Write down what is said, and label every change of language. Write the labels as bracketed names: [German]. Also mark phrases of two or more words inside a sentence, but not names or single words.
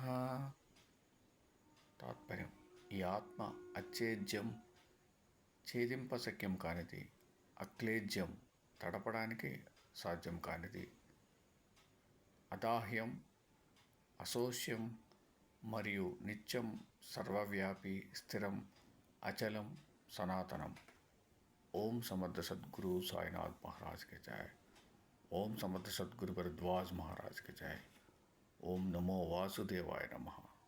[Telugu] తాత్పర్యం: ఈ ఆత్మ అచ్ఛేద్యం, ఛేదింపశక్యం కానిది, అక్లేజ్యం, తడపడానికి సాధ్యం కానిది, అదాహ్యం, అశోష్యం మరియు నిత్యం, సర్వవ్యాపి, స్థిరం, అచలం, సనాతనం. [Hindi] ओम समर्थ सद्गुरु साईनाथ महाराज के जय. ओम समर्थ सद्गुरु भरद्वाज महाराज के जय. [Sanskrit] ओम नमो वासुदेवाय नमः.